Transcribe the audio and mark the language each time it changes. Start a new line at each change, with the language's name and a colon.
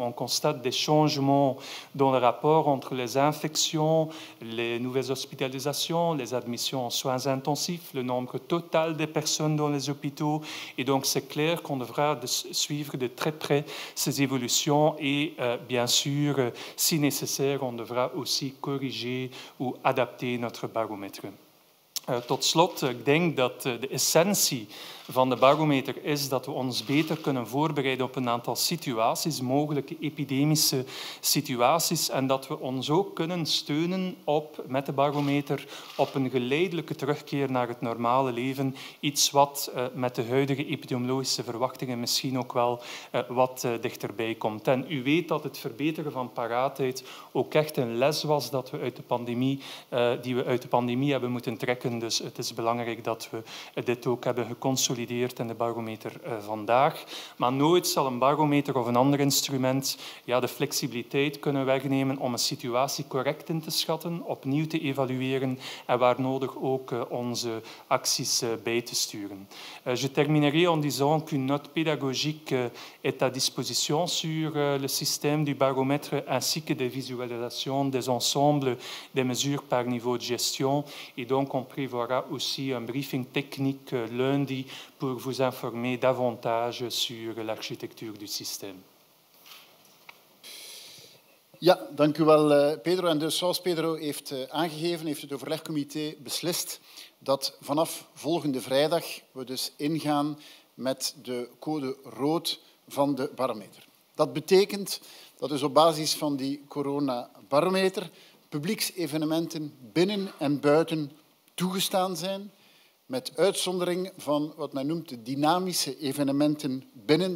French: On constate des changements dans le rapport entre les infections, les nouvelles hospitalisations, les admissions en soins intensifs, le nombre total des personnes dans les hôpitaux. Et donc, c'est clair qu'on devra suivre de très près ces évolutions et, bien sûr, si nécessaire, on devra aussi corriger ou adapter notre baromètre.
Dutch: Tot slot, ik denk dat de essentie van de barometer is dat we ons beter kunnen voorbereiden op een aantal situaties, mogelijke epidemische situaties, en dat we ons ook kunnen steunen met de barometer op een geleidelijke terugkeer naar het normale leven, iets wat met de huidige epidemiologische verwachtingen misschien ook wel wat dichterbij komt. En u weet dat het verbeteren van paraatheid ook echt een les was dat we die we uit de pandemie hebben moeten trekken. Dus het is belangrijk dat we dit ook hebben geconsolideerd in de barometer vandaag. Maar nooit zal een barometer of een ander instrument de flexibiliteit kunnen wegnemen om een situatie correct in te schatten, opnieuw te evalueren en waar nodig ook onze acties bij te sturen.
French: Je terminerai en disant qu'une note pédagogique est à disposition sur le système du baromètre ainsi que des visualisations des ensembles des mesures par niveau de gestion. Et donc, on prévoira aussi un briefing technique lundi pour vous informer davantage sur l'architectuur du système.
Dutch: Ja, dank u wel, Pedro. En dus, zoals Pedro heeft aangegeven, heeft het overlegcomité beslist dat vanaf volgende vrijdag we dus ingaan met de code rood van de barometer. Dat betekent dat dus op basis van die coronabarometer publieksevenementen binnen en buiten toegestaan zijn, met uitzondering van wat men noemt de dynamische evenementen binnen.